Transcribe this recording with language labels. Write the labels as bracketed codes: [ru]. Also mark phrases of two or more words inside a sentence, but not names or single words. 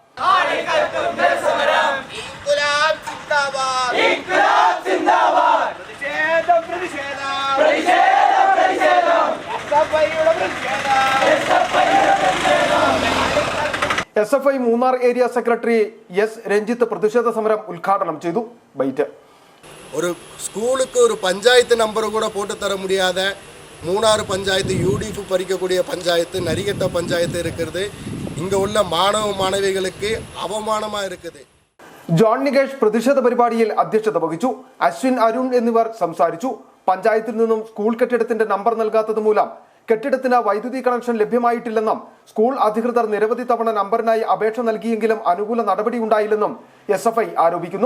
[ml] SFI മൂന്നാർ ഏരിയ സെക്രട്ടറി S. രഞ്ജിത്ത് പ്രതിഷേധ സമരം ഉദ്ഘാടനം ചെയ്തു. ബൈറ്റ്. [ta] ஒரு ஸ்கூலுக்கு ஒரு பஞ்சாயத்து நம்பர் கூட போட்டு தர முடியாத மூணாறு பஞ்சாயத்து UDF பறிக்கக்கூடிய பஞ்சாயத்து நரிகட்ட பஞ்சாயத்து இருக்கிறது. இங்கே உள்ள மாணவ மாணவிகளுக்கு அவமானமாக இருக்குது. [ml] ജോൺ നികേഷ് പ്രതിഷേധ പരിപാടിയിൽ അധ്യക്ഷത വഹിച്ചു. അശ്വിൻ, അരുൺ എന്നിവർ സംസാരിച്ചു. പഞ്ചായത്തിൽ നിന്നും സ്കൂൾ കെട്ടിടത്തിന്റെ നമ്പർ നൽകാത്തത് മൂലം കെട്ടിടത്തിന് വൈദ്യുതി കണക്ഷൻ ലഭ്യമായിട്ടില്ലെന്നും സ്കൂൾ അധികൃതർ നിരവധി തവണ നമ്പറിനായി അപേക്ഷ നൽകിയെങ്കിലും അനുകൂല നടപടി ഉണ്ടായില്ലെന്നും SFI ആരോപിക്കുന്നു.